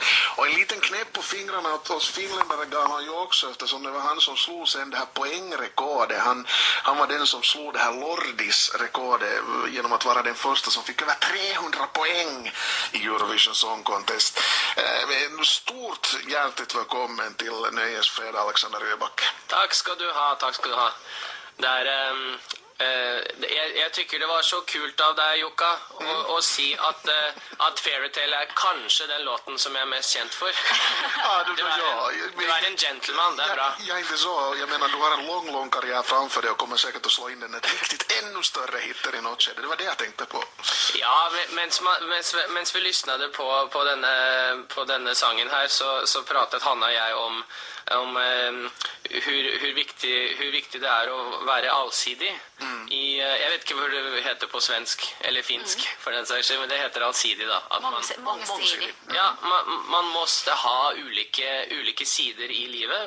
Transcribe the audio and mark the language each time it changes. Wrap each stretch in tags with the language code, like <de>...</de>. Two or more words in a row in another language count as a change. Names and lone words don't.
<sv>Och en liten knäpp på fingrarna åt oss finländare gav han ju också eftersom det var han som slog sen det här poängrekordet. Han var den som slog det här Lordis-rekordet genom att vara den första som fick över 300 poäng i Eurovision Song Contest. Stort hjärtligt välkommen till Nöjesfred, Alexander Rybak. Tack ska du ha, tack ska du ha.</sv> <no>Jeg tykker det var så kult av deg, Jukka, å si at Fairy Tale er kanskje den låten som jeg er mest kjent for. Ja, du er en gentleman, det er bra.</no> <sv>Jag är inte så. Jag menar, du har en lång karriär framför dig och kommer säkert att slå in den ett riktigt ännu större hitter i något skede. Det var det jag tänkte på.</sv> <no>Ja, mens vi lyssnade på denne sangen her, så pratet Hanna og jeg om</no> <sv>hur viktig</sv> <no>det er å være allsidig. Jeg vet ikke hva det heter på svensk eller finsk for den saks skyld, men det heter allsidig da.</no> <sv>Mångsidig. Ja, man måste ha</sv> <no>ulike sider</no> <sv>i livet.</sv>